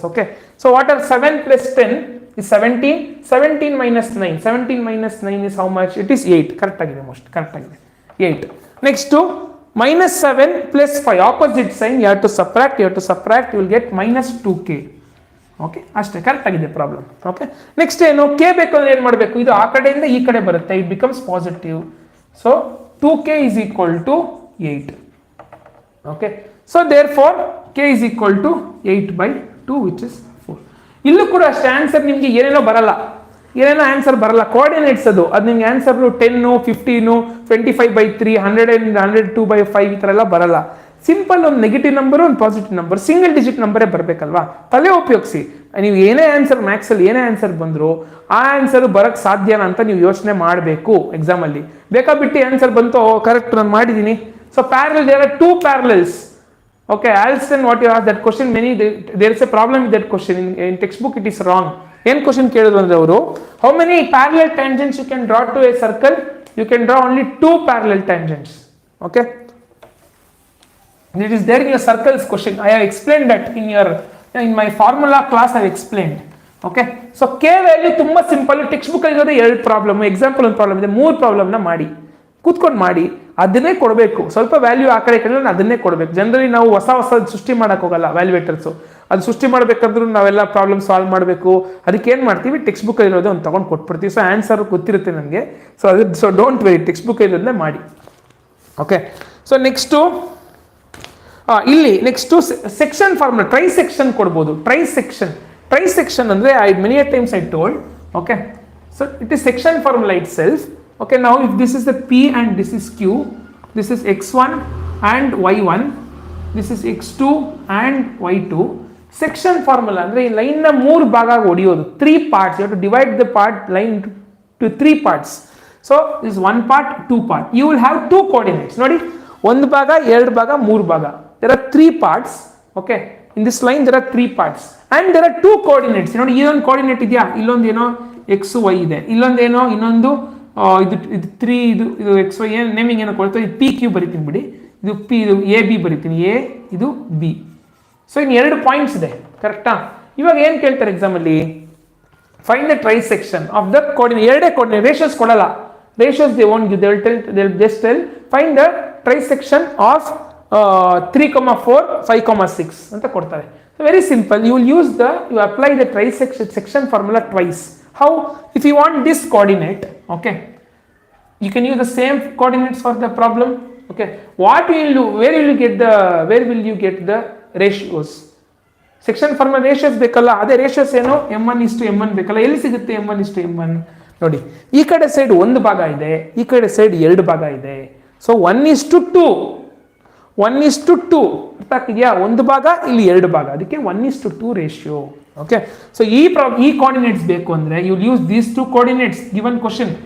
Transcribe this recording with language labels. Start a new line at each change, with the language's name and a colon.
English: Okay, so what are 7 + 10 is 17. 17 - 9, 17 - 9 is how much, it is 8.
Kannada: correct agide, most correct agide 8.
English: next to -7 + 5 opposite sign, you have to subtract, you will get -2k.
Kannada: Okay, ಅಷ್ಟೇ, correct ಆಗಿದೆ problem. Okay, next ಏನು, K ಬೇಕು ಅಂದ್ರೆ ಏನು ಮಾಡಬೇಕು, ಇದು ಆ ಕಡೆಯಿಂದ ಈ ಕಡೆ ಬರುತ್ತೆ,
English: It becomes positive. So 2k is equal to 8. Okay, so therefore k is equal to 8/2 which is 4.
Kannada: ಇಲ್ಲೂ ಕೂಡ ಅಷ್ಟೇ ಆನ್ಸರ್ ನಿಮಗೆ ಏನೇನೋ ಆನ್ಸರ್ ಬರಲ್ಲ, ಕೋಆರ್ಡಿನೇಟ್ಸ್ ಅದು ನಿಮ್ಗೆ ಆನ್ಸರ್ 10, 15, 25/3, 100 and 102/5 ಈ ಥರ ಎಲ್ಲ ಬರಲ್ಲ. ಸಿಂಪಲ್ ಒಂದು ನೆಗೆಟಿವ್ ನಂಬರ್, ಒಂದು ಪಾಸಿಟಿವ್ ನಂಬರ್, ಸಿಂಗಲ್ ಡಿಜಿಟ್ ನಂಬರೇ ಬರಬೇಕಲ್ವಾ. ತಲೆ ಉಪಯೋಗಿಸಿ. ನೀವು ಏನೇ ಆನ್ಸರ್, ಮ್ಯಾಥ್ಸಲ್ಲಿ ಏನೇ ಆನ್ಸರ್ ಬಂದರೂ ಆ ಆನ್ಸರ್ ಬರೋಕ್ಕೆ ಸಾಧ್ಯನಾ ಅಂತ ನೀವು ಯೋಚನೆ ಮಾಡಬೇಕು ಎಕ್ಸಾಮಲ್ಲಿ. ಬೇಕಾಬಿಟ್ಟು ಆನ್ಸರ್ ಬಂತು, ಕರೆಕ್ಟ್ ನಾನು ಮಾಡಿದ್ದೀನಿ. So parallel,
English: There are 2 parallels. Okay, else then what you ask that question, there is a problem with that question. In textbook it is wrong.
Kannada: ಏನು ಕ್ವಶನ್ ಕೇಳಿದ್ರು ಅಂದ್ರೆ ಅವರು,
English: how many parallel tangents you can draw to a circle? You can draw only 2 parallel tangents. Okay, it is there in your circles question. I have explained that in my formula class I have explained.
Kannada: Okay, so k value ತುಂಬಾ simple. Text book ಅಲ್ಲಿ ಇರೋದೇ 2 problem, example ಒಂದು problem ಇದೆ, 3 ಪ್ರಾಬ್ಲಮ್ನ ಮಾಡಿ ಕೂತ್ಕೊಂಡು ಮಾಡಿ, ಅದನ್ನೇ ಕೊಡಬೇಕು. ಸ್ವಲ್ಪ ವ್ಯಾಲ್ಯೂ ಆ ಕಡೆ ಕಡೆ ಅದನ್ನೇ ಕೊಡಬೇಕು. ಜನರಲಿ ನಾವು ಹೊಸ ಸೃಷ್ಟಿ ಮಾಡಕ್ಕೆ ಹೋಗಲ್ಲ ವ್ಯಾಲ್ಯೂಯೇಟರ್ಸು. ಅದು ಸೃಷ್ಟಿ ಮಾಡಬೇಕಂದ್ರೂ ನಾವೆಲ್ಲ ಪ್ರಾಬ್ಲಮ್ ಸಾಲ್ವ್ ಮಾಡಬೇಕು. ಅದಕ್ಕೆ ಏನು ಮಾಡ್ತೀವಿ, ಟೆಕ್ಸ್ಟ್ ಬುಕ್ ಇರೋದೇ ಒಂದು ತೊಗೊಂಡು ಕೊಟ್ಬಿಡ್ತೀವಿ. ಸೊ ಆನ್ಸರ್ ಗೊತ್ತಿರುತ್ತೆ ನನಗೆ. So
English: don't worry,
Kannada: text book ಇರೋದನ್ನೇ ಮಾಡಿ. ಓಕೆ, ಸೊ ನೆಕ್ಸ್ಟು ಇಲ್ಲಿ next section formula, try section ಕೊಡ್ಬೋದು. ಟ್ರೈ ಸೆಕ್ಷನ್ ಅಂದರೆ
English: many a times I told. Okay, so it is section formula itself. Okay, now if this is the P and this is Q, this is X1 and Y1, this is X2 and Y2.
Kannada: Section formula ಅಂದ್ರೆ ಈ line ನ 3 ಭಾಗ ಹೊಡೆಯೋದು, 3 parts.
English: You have to divide the line into 3 parts. So this is 1 part, 2 part. You will have 2 coordinates.
Kannada: ನೋಡಿ, 1 ಭಾಗ, 2 ಭಾಗ, 3 ಭಾಗ.
English: There are 3 parts. Okay, in this line there are 3 parts and there are 2 coordinates.
Kannada: ನೋಡಿ, ಇದೊಂದು coordinate ಇದೆಯಾ, ಇಲ್ಲೊಂದು ಏನೋ X Y ಇದೆ, ಇಲ್ಲೊಂದೇನೋ ಇನ್ನೊಂದು ಇದು 3, ಇದು XY ಏನು ನೇಮಿಂಗ್ ಏನೋ ಕೊಡ್ತಾರೆ, ಇದು PQ ಬರಿತೀನಿ ಬಿಡಿ, ಇದು P, ಇದು AB ಬರಿತೀನಿ, A, ಇದು B. ಸೊ ಇನ್ನು 2 ಪಾಯಿಂಟ್ಸ್ ಇದೆ, ಕರೆಕ್ಟಾ. ಇವಾಗ ಏನು ಕೇಳ್ತಾರೆ ಎಕ್ಸಾಮಲ್ಲಿ,
English: Find the trisection of the coordinate.
Kannada: 2 coordinate, ratios ಕೊಡಲ್ಲ.
English: ratios they won't give, they will just tell find the trisection of
Kannada: 3,4 5,6 ಅಂತ ಕೊಡ್ತಾರೆ.
English: Very simple, you will use you apply the trisection formula twice. How? If you want this coordinate, okay, you can use the same coordinates for the problem. Okay, what will you do? Where will you get the ratios?
Kannada: Section formula ratios ಬೇಕಲ್ಲ, ಅದೇ ratios ಏನು m1:m1 ಬೇಕಲ್ಲ. ಎಲ್ಲಿ ಸಿಗುತ್ತೆ m1:m1? ನೋಡಿ, ಈ ಕಡೆ side ಒಂದು ಭಾಗ ಇದೆ, ಈ ಕಡೆ ಸೈಡ್ ಎರಡು ಭಾಗ ಇದೆ. ಸೊ 1:2 1:2 ಅರ್ಥ ಆಗ್ತಿದೆಯಾ? ಒಂದು ಭಾಗ ಇಲ್ಲಿ ಎರಡು ಭಾಗ, ಅದಕ್ಕೆ 1:2 ರೇಷಿಯೋ. ಓಕೆ, ಸೊ ಈ ಕೋಆರ್ಡಿನೇಟ್ಸ್ ಬೇಕು ಅಂದ್ರೆ
English: You use these two coordinates given question.